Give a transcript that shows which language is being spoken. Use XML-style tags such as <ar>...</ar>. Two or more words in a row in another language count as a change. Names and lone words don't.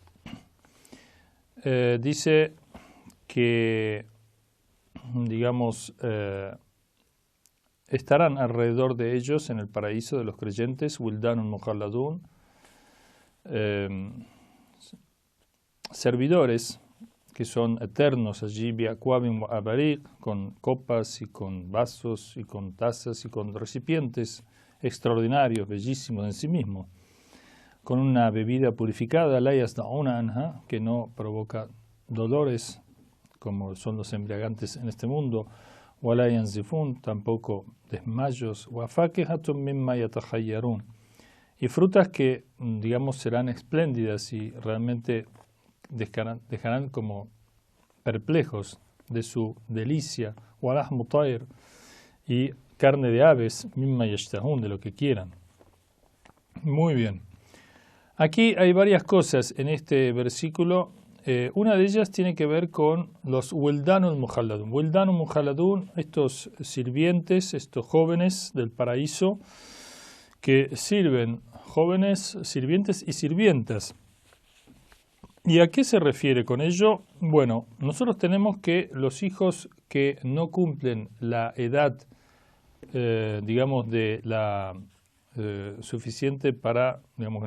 <es>Dice que, digamos, estarán alrededor de ellos en el paraíso de los creyentes,</es> <ar>ولدان مخلدون,</ar> <es>servidores que son eternos allí,</es> <ar>بأكواب وأباريق,</ar> <es>con copas y con vasos y con tazas y con recipientes extraordinarios, bellísimos en sí mismos, con una bebida purificada,</es> <ar>لا يصدعون عنها,</ar> <es>que no provoca dolores como son los embriagantes en este mundo,</es> <ar>ولا ينزفون,</ar> <es>tampoco desmayos,</es> <ar>وفاكهة مما يتخيرون,</ar> <es>y frutas que, digamos, serán espléndidas y realmente dejarán como perplejos de su delicia,</es> <ar>ولحم طير,</ar> <es>y carne de aves,</es> <ar>مما يشتهون,</ar> <es>de lo que quieran. Muy bien. Aquí hay varias cosas en este versículo. Una de ellas tiene que ver con los</es> <ar>ولدان مخلدون. ولدان مخلدون,</ar> <es>estos sirvientes, estos jóvenes del paraíso que sirven, jóvenes sirvientes y sirvientas. ¿Y a qué se refiere con ello? Bueno, nosotros tenemos que los hijos que no cumplen la edad, digamos, de la suficiente para, digamos, que</es>